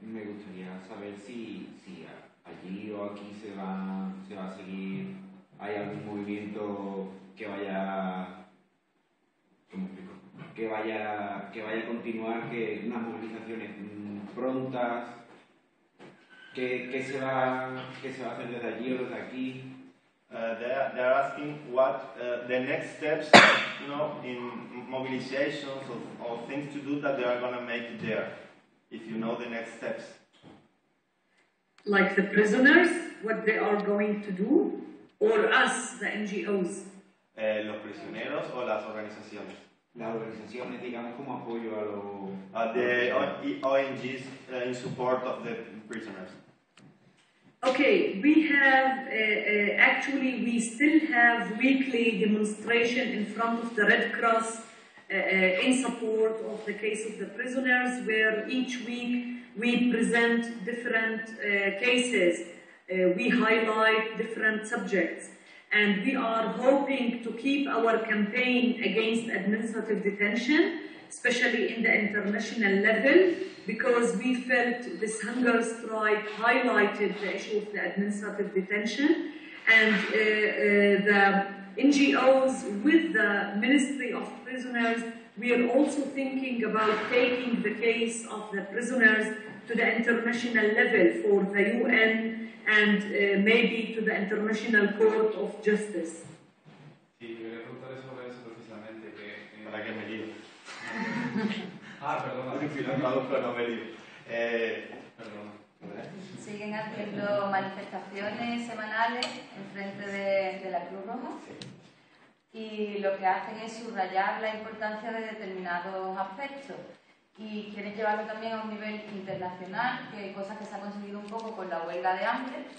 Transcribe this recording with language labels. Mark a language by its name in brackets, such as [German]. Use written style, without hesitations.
[Spanish] Me gustaría saber si allí o aquí se va a seguir, hay algún movimiento que vaya, ¿cómo explico? Que vaya a continuar, que unas movilizaciones prontas, ¿qué se va a hacer desde allí o desde aquí? [English] They're asking what the next steps, in mobilizations or things to do that they are going to make there, if you know the next steps. Like the prisoners, what they are going to do, or us, the NGOs? [Spanish] Los prisioneros o las organizaciones. Las organizaciones, digamos, como apoyo a los... [English] The ONGs in support of the prisoners. Okay, we have, actually we still have weekly demonstration in front of the Red Cross in support of the case of the prisoners, where each week we present different cases, we highlight different subjects, and we are hoping to keep our campaign against administrative detention, especially in the international level, because we felt this hunger strike highlighted the issue of the administrative detention, and the NGOs with the Ministry of Prisoners, we are also thinking about taking the case of the prisoners to the international level for the UN and maybe to the International Court of Justice. [Spanish] Sí, quería preguntarle sobre eso precisamente. ¿Para qué me lío? Perdona. Si no traduzco, no me lío. Perdona. Siguen haciendo manifestaciones semanales en frente de la Cruz Roja y lo que hacen es subrayar la importancia de determinados aspectos y quieren llevarlo también a un nivel internacional, que hay cosas que se ha conseguido un poco con la huelga de hambre.